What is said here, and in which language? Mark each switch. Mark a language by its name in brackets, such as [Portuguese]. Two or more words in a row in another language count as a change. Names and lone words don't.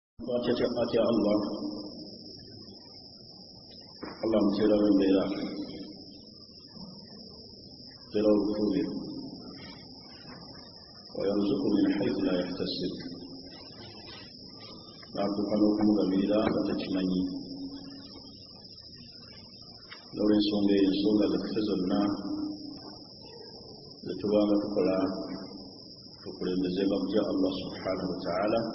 [Ganda] atya Allah mutera w'embeera mutera w'obufuubiro [Arabic] ويرزق من حيث لا يحتسب [Ganda] n'atuuka n'okumugabirira nga takimanyi n'olw'ensonga eyo ensonga zaffe zonna zetubanga tukola tukulembezebwa kutya Allah [Arabic] سبحانه وتعالى